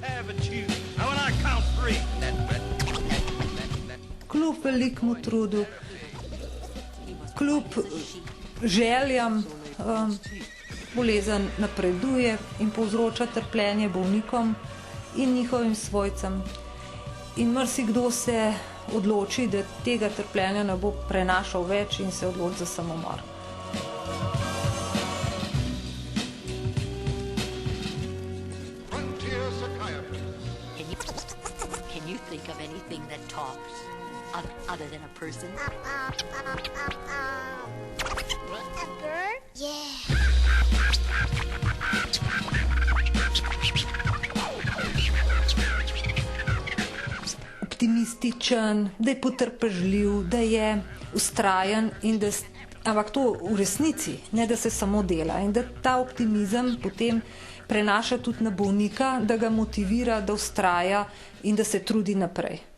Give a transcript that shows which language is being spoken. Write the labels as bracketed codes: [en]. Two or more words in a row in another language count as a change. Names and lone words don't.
[sl] Kljub velikemu trudu, kljub željam, bolezen napreduje in povzroča trpljenje bolnikom in njihovim svojcem. In marsikdo se odloči, da tega trpljenja ne bo prenašal več in se odloči za samomor. [en] Can you think of anything that talks other than a person? A bird? Yeah. [sl] Optimističen, da je potrpežljiv, da je vztrajen in ampak to v resnici, ne da se samo dela in da ta optimizem potem prenaša tudi na bolnika, da ga motivira, da vztraja in da se trudi naprej.